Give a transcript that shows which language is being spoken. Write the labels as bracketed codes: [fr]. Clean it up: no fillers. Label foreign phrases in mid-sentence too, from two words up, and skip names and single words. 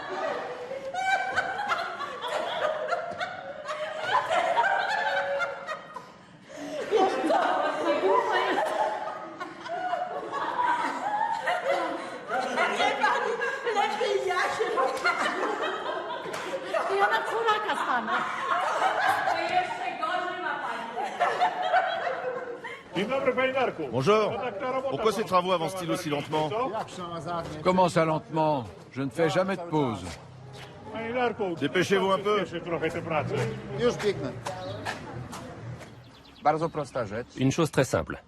[pl] Wiesz co? Nie pani, lepiej ja się Ja na czworaka stanę. To jeszcze gorzej ma pani. [fr] Bonjour. Pourquoi ces travaux avancent-ils aussi lentement? Comment ça lentement? Je ne fais jamais de pause. Dépêchez-vous un peu. Une chose très simple.